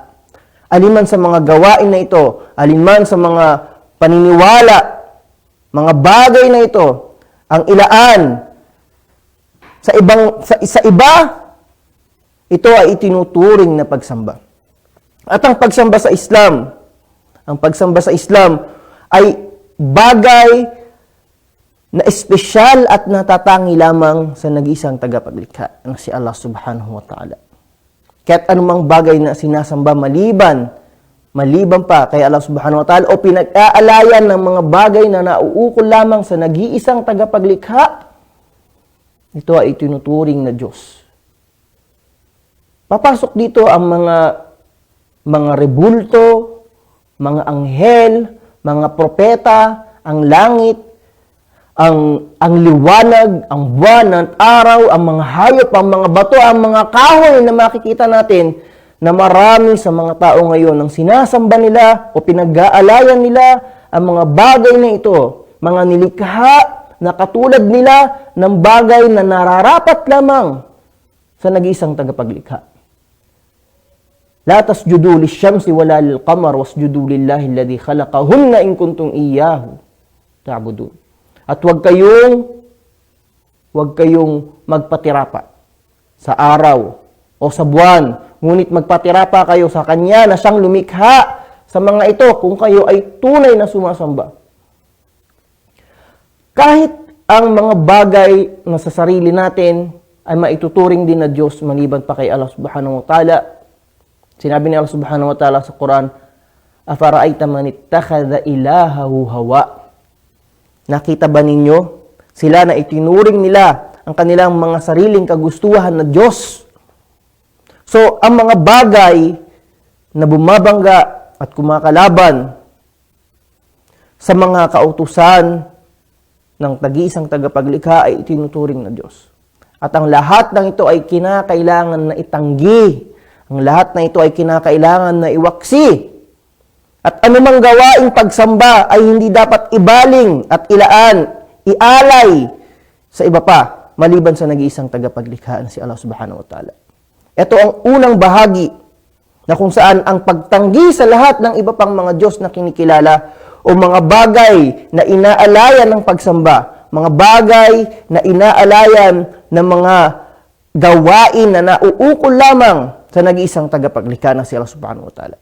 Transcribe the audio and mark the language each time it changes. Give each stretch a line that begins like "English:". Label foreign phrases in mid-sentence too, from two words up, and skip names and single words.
Filipino: Alinman sa mga gawain na ito, alinman sa mga paniniwala, mga bagay na ito, ang ilaan sa iba, ito ay itinuturing na pagsamba. At ang pagsamba sa Islam ay bagay na espesyal at natatangi lamang sa nag-iisang tagapaglikha, na si Allah
Arabic: سبحانه وتعالى.
Filipino: Kaya't anumang bagay na sinasamba maliban pa kay Allah
Arabic: سبحانه وتعالى
Filipino: o pinag-aalayan ng mga bagay na nauukol lamang sa nag-iisang tagapaglikha, ito ay tinuturing na Diyos. Papasok dito ang mga rebulto, mga anghel, mga propeta, ang langit, ang liwanag, ang buwan, ang araw, ang mga hayop, ang mga bato, ang mga kahoy na makikita natin na marami sa mga tao ngayon ang sinasamba nila o pinag-aalayan nila ang mga bagay na ito, mga nilikha na katulad nila ng bagay na nararapat lamang sa nag-iisang tagapaglikha.
Arabic: لا تسجدوا للشمس ولا للقمر واسجدوا لله الذي خلقهن إن كنتم إياه تعبدون.
Filipino: At huwag kayong magpatirapa sa araw o sa buwan, ngunit magpatirapa kayo sa Kanya na siyang lumikha sa mga ito kung kayo ay tunay na sumasamba. Kahit ang mga bagay na sa sarili natin ay maituturing din na Diyos maliban pa kay Allah
Arabic: سبحانه وتعالى.
Filipino: Sinabi ni Allah
Arabic: سبحانه وتعالى
Filipino: sa Quran,
Arabic: "أفرأيت من اتخذ إلهه هواه."
Filipino: Nakita ba ninyo? Sila na itinuring nila ang kanilang mga sariling kagustuhan na Diyos. So, ang mga bagay na bumabangga at kumakalaban sa mga kautusan ng tag-iisang tagapaglikha ay itinuturing na Diyos. At ang lahat ng ito ay kinakailangan na itanggi. Ang lahat na ito ay kinakailangan na iwaksi. At anumang gawaing pagsamba ay hindi dapat ibaling at ialay sa iba pa, maliban sa nag-iisang tagapaglikha na si Allah
Arabic: سبحانه وتعالى.
Filipino: Ito ang unang bahagi na kung saan ang pagtanggi sa lahat ng iba pang mga Diyos na kinikilala o mga bagay na inaalayan ng pagsamba, mga bagay na inaalayan ng mga gawain na nauukol lamang sa nag-iisang tagapaglikha na si Allah
Arabic: سبحانه وتعالى.